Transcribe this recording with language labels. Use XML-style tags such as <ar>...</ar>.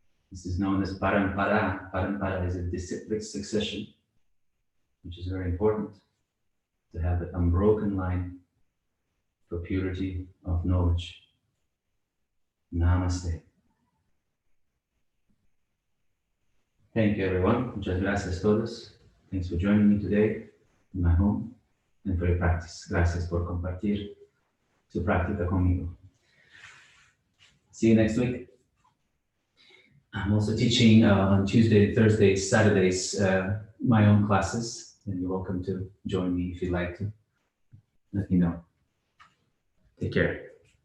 <en>This is known as parampara. Parampara is a disciplic succession, which is very important to have an unbroken line for purity of knowledge. Namaste. Thank you, everyone.</en> <es>Muchas gracias todos.</es> <en>Thanks for joining me today in my home and for your practice.</en> <es>Gracias por compartir su práctica conmigo.</es> <en>See you next week. I'm also teaching on Tuesday, Thursdays, Saturdays, my own classes, and you're welcome to join me if you'd like to. Let me know. Take care.</en>